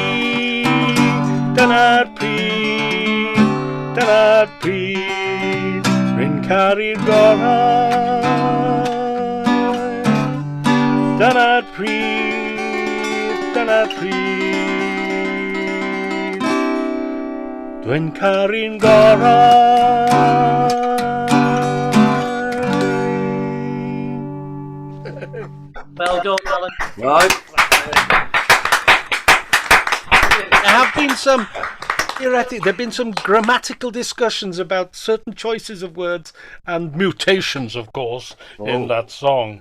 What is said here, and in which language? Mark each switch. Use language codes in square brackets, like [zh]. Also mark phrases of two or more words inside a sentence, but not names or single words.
[cy] Dyna'r pryd rwy'n caru'r gorau. Dyna'r pryd dwi'n caru'n gorau. [en] Well done, Alan. Right. There have been some grammatical discussions about certain choices of words and mutations, of course, in that song.